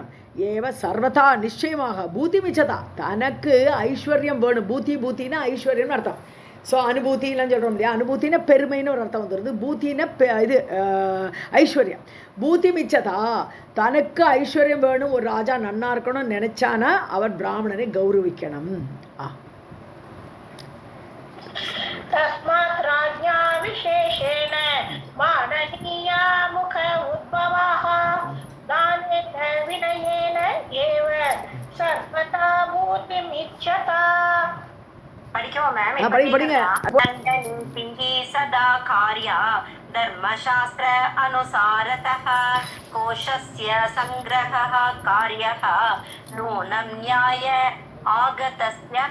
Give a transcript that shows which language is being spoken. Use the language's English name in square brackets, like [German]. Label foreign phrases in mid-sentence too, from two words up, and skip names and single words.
[Sanskrit] एव सर्वदा [Tamil] நிச்சயமாக [Sanskrit] भूतिम् इच्छता, [Tamil] தனக்கு ஐஸ்வர்யம் வேணும். பூத்தின்னா ஐஸ்வர்யம்னு அர்த்தம். ஸோ அனுபூத்திலாம் சொல்கிறோம் இல்லையா, அனுபூத்தின பெருமைன்னு ஒரு அர்த்தம் வந்துடுது. பூத்தின இது ஐஸ்வர்யம். [Sanskrit] भूतिम् इच्छता, [Tamil] தனக்கு ஐஸ்வர்யம் வேணும், ஒரு ராஜா நன்னா இருக்கணும்னு நினைச்சானா அவர் பிராமணனை கௌரவிக்கணும். [Sanskrit] तस्मात् राज्ञा विशेषेण माननीया मुख उद्भवाः दानेन विनयेन एव [Tamil] படிக்கவா மேம்? படிங்க. [Sanskrit] दण्डनीतिः सदा कार्या धर्मशास्त्र अनुसारतः कोशस्य संग्रहः कार्यः नूनं न्याय आगतस्यः.